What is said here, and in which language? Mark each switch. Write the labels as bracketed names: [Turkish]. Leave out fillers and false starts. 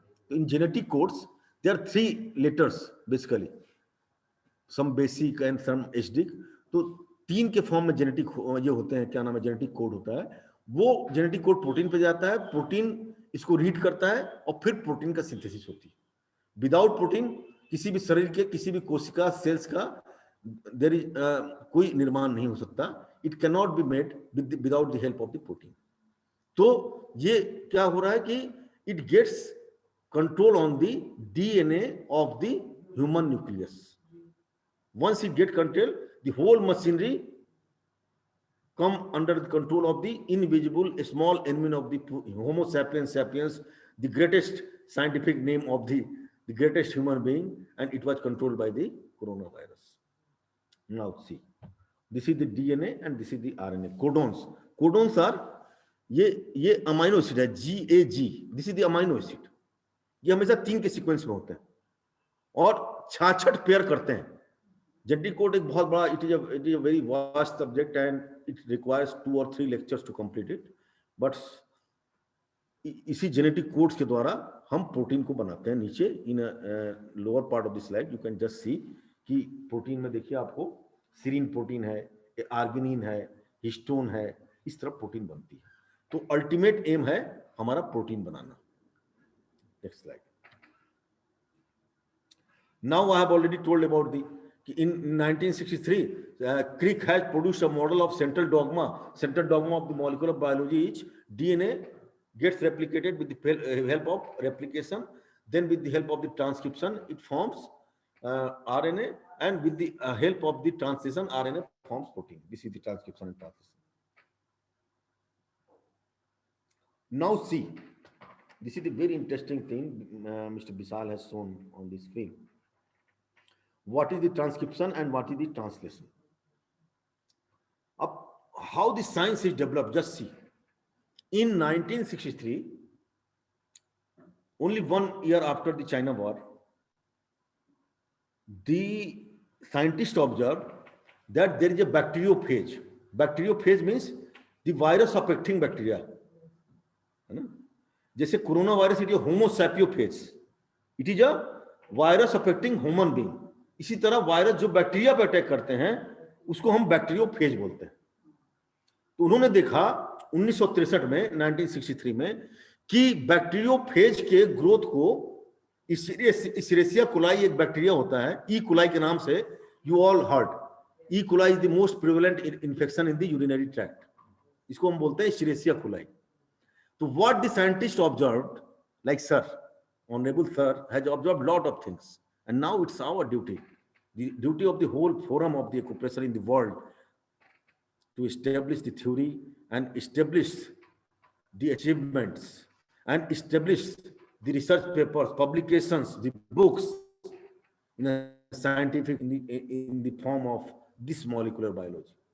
[English] In genetic codes there are 3 letters basically, some basic and some acidic. [Hindi] तो 3 के form में genetic ये होते हैं, क्या नाम है, जेनेटिक कोड होता है। वो जेनेटिक कोड प्रोटीन पे जाता है, प्रोटीन इसको रीड करता है और फिर प्रोटीन का सिंथेसिस होती है। विदाउट प्रोटीन किसी भी शरीर के किसी भी कोशिका सेल्स का [English] there is [Hindi] कोई निर्माण नहीं हो सकता। [English] It can not be made without the help of the protein. [Hindi] तो ये क्या हो रहा है कि [English] It gets control on the DNA of the human nucleus. Once it get control, the whole machinery come under the control of the invisible small enemy of the Homo sapiens sapiens, the greatest scientific name of the greatest human being, and it was controlled by the coronavirus. Now see, this is the DNA and this is the RNA. Codons. Codons are [Hindi] ये amino acid है, [English] GAG. This is the amino acid. [Hindi] ये हमेशा 3 के sequence में होते हैं और 66 pair करते हैं। जेनेटिक कोड एक बहुत बड़ा, [English] It is a very vast subject and it requires 2 or 3 lectures to complete it. [Hindi] But इसी जेनेटिक कोड्स के द्वारा हम प्रोटीन को बनाते हैं। नीचे [English] in lower part of the slide you can just see [Hindi] कि प्रोटीन में देखिए आपको सीरीन प्रोटीन है, आर्गिनिन है, हिस्टोन है, इस तरह प्रोटीन बनती है। तो अल्टीमेट एम है हमारा protein banana. [English] Next slide. Now I have already told about the in 1963 Crick has produced a model of central dogma. Central dogma of the molecular biology is DNA gets replicated with the help of replication, then with the help of the transcription it forms RNA, and with the help of the translation RNA forms protein. This is the transcription and translation. Now see, this is the very interesting thing Mr. Bisal has shown on this screen. What is the transcription and what is the translation? Up how the science is developed, just see. In 1963, only 1 year after the China war, the scientists observed that there is a bacteriophage. Bacteriophage means the virus affecting bacteria. [Hindi] है ना? [English] जैसे corona virus, it is Homo sapiophage, it is a virus affecting human being. [Hindi] इसी तरह virus जो bacteria पर attack करते हैं उसको हम बैक्टीरियोफेज बोलते हैं। तो उन्होंने देखा 1963 में 1963 में कि बैक्टीरियोफेज के ग्रोथ को इशेरिशिया कोलाई एक बैक्टीरिया होता है, ई कोलाई के नाम से, [English] You all heard. E coli is the most prevalent infection in the urinary tract, [Hindi] इसको हम बोलते हैं [English] Escherichia coli. तो what the scientist observed, like sir, honourable sir has observed lot of things, and now it's our duty, the duty of the whole forum of the acupressure in the world, to establish the theory and establish the achievements and establish the research papers, publications, the books in a scientific in the form of this molecular biology.